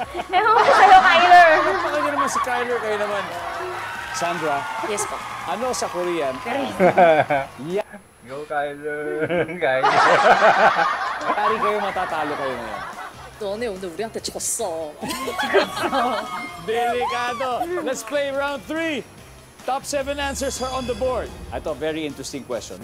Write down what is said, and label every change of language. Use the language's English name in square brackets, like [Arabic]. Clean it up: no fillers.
[Filipino] Ewan ko sa'yo, Kyler. Napakaganda naman si Kyler, kayo naman. Sandra, [English] Yes po. [Filipino] ano sa Korean? Yeah. Go, Kyler. Kyler. Tari kayo, matatalo kayo ngayon. [Korean] 너네 오늘 우리한테 졌어. [English] Delikado. Let's play round 3. Top 7 answers are on the board. Ito, very interesting question.